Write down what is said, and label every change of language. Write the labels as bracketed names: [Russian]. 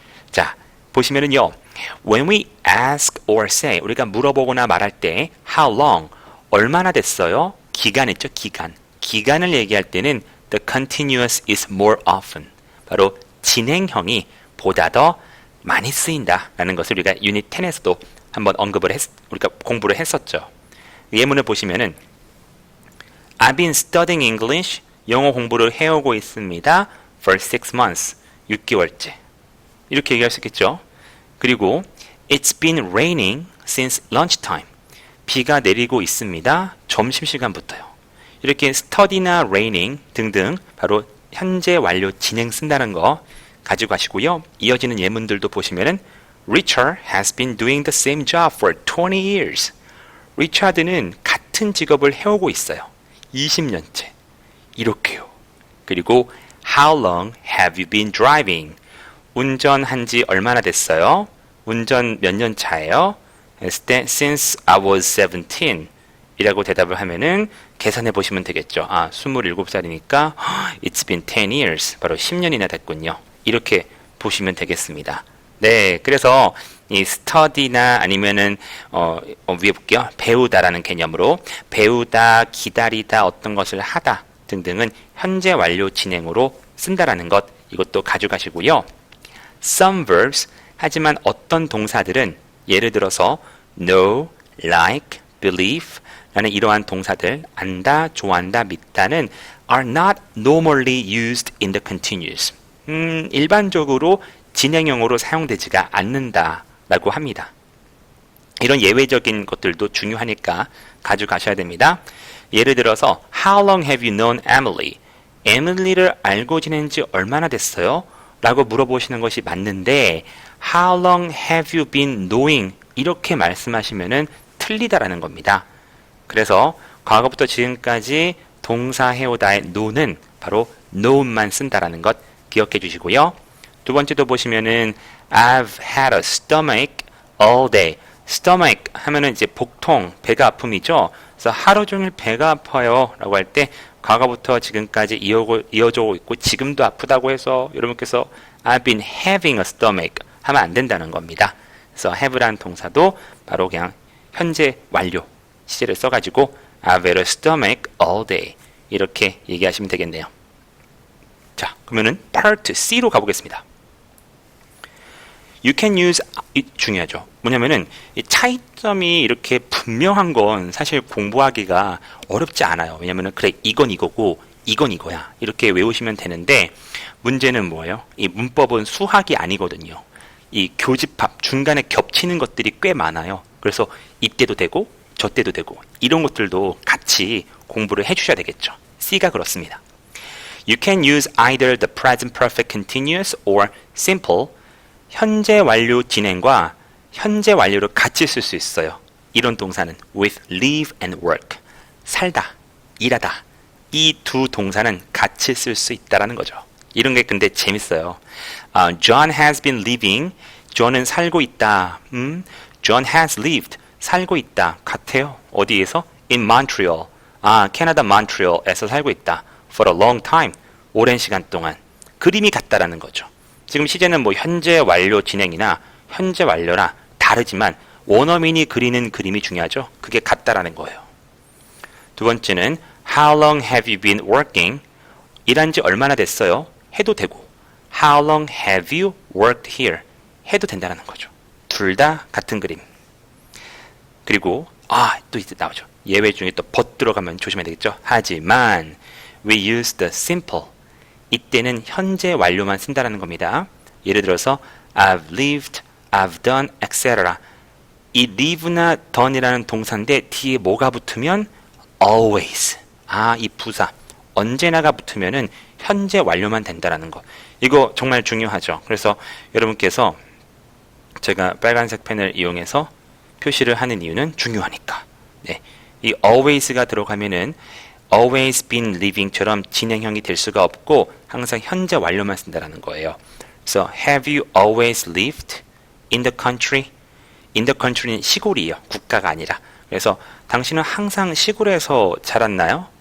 [Korean] 자, 보시면은요. [English] When we ask or say, [Korean] 우리가 물어보거나 말할 때 [English] how long, [Korean] 얼마나 됐어요? 기간 있죠, 기간. 기간을 얘기할 때는 [English] the continuous is more often. [Korean] 바로 진행형이 보다 더 많이 쓰인다라는 것을 우리가 유닛 10에서도 한번 우리가 공부를 했었죠. 예문을 보시면은 [English] I've been studying English. [Korean] 영어 공부를 해오고 있습니다. [English] For 6 months. [Korean] 6개월째. 이렇게 얘기할 수 있겠죠. [English] 그리고 It's been raining since lunchtime. [Korean] 비가 내리고 있습니다. 점심시간부터요. 이렇게 study나 raining 등등 바로 현재 완료 진행 쓴다는 거 가지고 가시고요. [English] 이어지는 예문들도 보시면은 Richard has been doing the same job for 20 years. [Korean] 리차드는 같은 직업을 해오고 있어요. 20년째. 이렇게요. [English] 그리고 How long have you been driving? [Korean] 운전한 지 얼마나 됐어요? 운전 몇 년 차예요? 했을 때 [English] Since I was 17 [Korean] 이라고 대답을 하면은 계산해 보시면 되겠죠. [English] 27살이니까 It's been 10 years. [Korean] 바로 10년이나 됐군요. 이렇게 보시면 되겠습니다. 네, 그래서 이 study나 아니면은 위에 볼게요. 배우다라는 개념으로 배우다, 기다리다, 어떤 것을 하다 등등은 현재 완료 진행으로 쓴다라는 것 이것도 가져가시고요. [English] Some verbs [Korean] 하지만 어떤 동사들은 예를 들어서 know, like, believe 라는 이러한 동사들 안다, 좋아한다, 믿다는 [English] are not normally used in the continuous. [Korean] 일반적으로 진행형으로 사용되지가 않는다라고 합니다. 이런 예외적인 것들도 중요하니까 가져가셔야 됩니다. [English] 예를 들어서 How long have you known Emily? [Korean] 에밀리를 알고 지낸 지 얼마나 됐어요? 라고 물어보시는 것이 맞는데 [English] How long have you been knowing? [Korean] 이렇게 말씀하시면은 틀리다라는 겁니다. 그래서 과거부터 지금까지 동사 해오다의 know는 바로 known만 쓴다라는 것 기억해 주시고요. 두 번째도 보시면은 [English] I've had a stomach all day. [Korean] stomach 하면은 이제 복통, 배가 아픔이죠. 그래서 하루 종일 배가 아파요 라고 할 때 과거부터 지금까지 이어져 오고 있고 지금도 아프다고 해서 여러분께서 [English] I've been having a stomach [Korean] 하면 안 된다는 겁니다. 그래서 have라는 동사도 바로 그냥 현재 완료 시제를 써가지고 [English] I've had a stomach all day [Korean] 이렇게 얘기하시면 되겠네요. 자, 그러면은 Part C로 가보겠습니다. [English] You can use [Korean] 중요하죠. 뭐냐면은 이 차이점이 이렇게 분명한 건 사실 공부하기가 어렵지 않아요. 왜냐면은 그래 이건 이거고 이건 이거야 이렇게 외우시면 되는데 문제는 뭐예요? 이 문법은 수학이 아니거든요. 이 교집합 중간에 겹치는 것들이 꽤 많아요. 그래서 이때도 되고 저때도 되고 이런 것들도 같이 공부를 해주셔야 되겠죠. C가 그렇습니다. [English] You can use either the present perfect continuous or simple. [Korean] 현재 완료 진행과 현재 완료를 같이 쓸 수 있어요. 이런 동사는 [English] with live and work. [Korean] 살다, 일하다. 이 두 동사는 같이 쓸 수 있다라는 거죠. 이런 게 근데 재밌어요. [English] John has been living. [Korean] John은 살고 있다. [English] John has lived. [Korean] 살고 있다. 같아요. 어디에서? [English] In Montreal. [Korean] 캐나다 몬트리올에서 살고 있다. [English] For a long time. [Korean] 오랜 시간 동안. 그림이 같다라는 거죠. 지금 시제는 뭐 현재 완료 진행이나 현재 완료나 다르지만 원어민이 그리는 그림이 중요하죠. 그게 같다라는 거예요. [English] 두 번째는 How long have you been working? [Korean] 일한 지 얼마나 됐어요? [English] 해도 되고 How long have you worked here? [Korean] 해도 된다는 거죠. 둘 다 같은 그림. 그리고 또 이제 나오죠. 예외 중에 또 but 들어가면 조심해야 되겠죠. 하지만 [English] we use the simple. [Korean] 이때는 현재 완료만 쓴다라는 겁니다. [English] 예를 들어서 I've lived, I've done, etc. [Korean] 이 live나 done이라는 동사인데 뒤에 뭐가 붙으면 always. 이 부사. 언제나가 붙으면은 현재 완료만 된다라는 거. 이거 정말 중요하죠. 그래서 여러분께서 제가 빨간색 펜을 이용해서 표시를 하는 이유는 중요하니까. 네. 이 always가 들어가면은 [English] always been living [Korean] 처럼 진행형이 될 수가 없고 항상 현재 완료만 쓴다라는 거예요. [English] 그래서 have you always lived in the country? [Korean] in the country는 시골이에요. 국가가 아니라. 그래서 당신은 항상 시골에서 자랐나요?